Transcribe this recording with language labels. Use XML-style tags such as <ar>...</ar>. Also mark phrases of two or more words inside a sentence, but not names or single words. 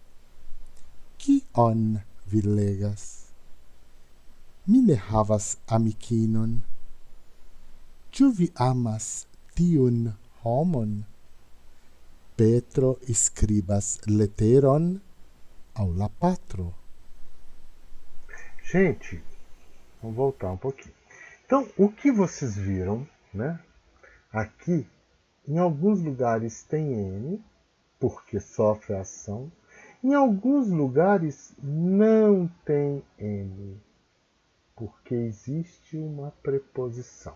<eo>Kion vi legas? Mi ne havas amikinon. Ĉu vi amas tiun homon? Petro escribas leteron ao la patro.</eo> <pt>Gente, vamos voltar um pouquinho. Então, o que vocês viram, né? Aqui, em alguns lugares tem N, porque sofre a ação. Em alguns lugares não tem N, porque existe uma preposição.</pt>